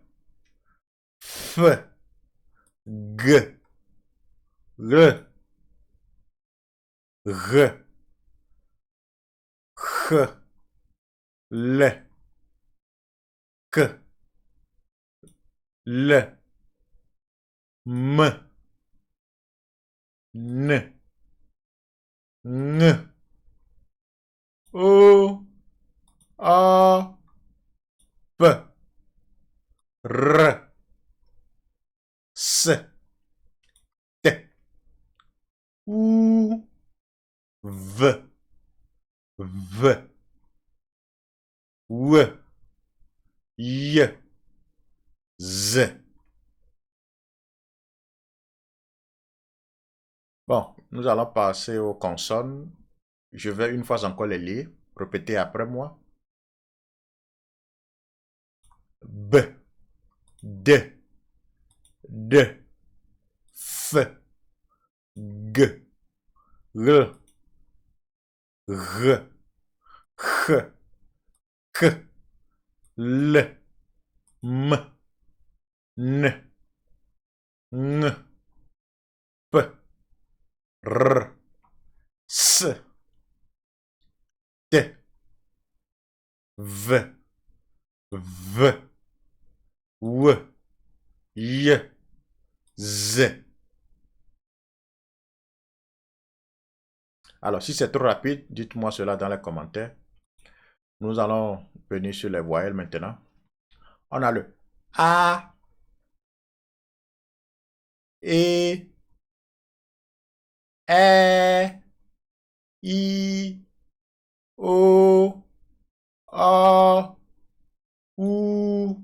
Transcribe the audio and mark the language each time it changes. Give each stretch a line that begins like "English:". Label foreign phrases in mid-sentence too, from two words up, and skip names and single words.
French: F, G, R, R, H, L, K, L, M, N, N, O, A, P, R, S, T, U, V, V, W, Y, Z. Bon, nous allons passer aux consonnes. Je vais une fois encore les lire. Répétez après moi. B, D, D, F, G, R, R, H, K, L, M, N, N, P, R, S, T, V, V, W, Y, Z. Alors, si c'est trop rapide, dites-moi cela dans les commentaires. Nous allons venir sur les voyelles maintenant. On a le A, E, E, I, O, A, U.